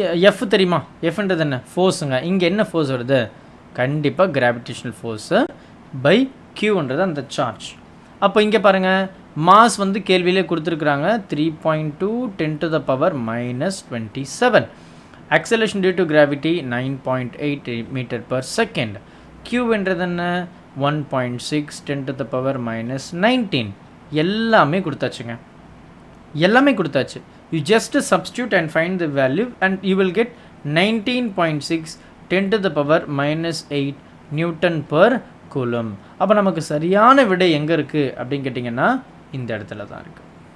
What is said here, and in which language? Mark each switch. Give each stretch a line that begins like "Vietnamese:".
Tamil: F தெரியுமா, எஃப்ன்றது என்ன, ஃபோர்ஸுங்க. இங்கே என்ன ஃபோர்ஸ் வருது, கண்டிப்பாக கிராவிடேஷனல் ஃபோர்ஸு பை கியூன்றது அந்த சார்ஜ். அப்போ இங்கே பாருங்கள், மாஸ் வந்து கேள்வியிலே கொடுத்துருக்குறாங்க 3.2 10 to the power minus 27.
English: Acceleration due to gravity 9.8 metre per second.
Tamil: கியூன்றது என்ன, 1.6 10 to the power minus 19. எல்லாமே கொடுத்தாச்சுங்க, எல்லாமே கொடுத்தாச்சு.
English: You just substitute and find the value and you will get 19.6 10 to the power minus 8 newton per coulomb.
Tamil: அப்போ நமக்கு சரியான விடை எங்கே இருக்குது அப்படின்னு கேட்டிங்கன்னா, இந்த இடத்துல தான் இருக்குது.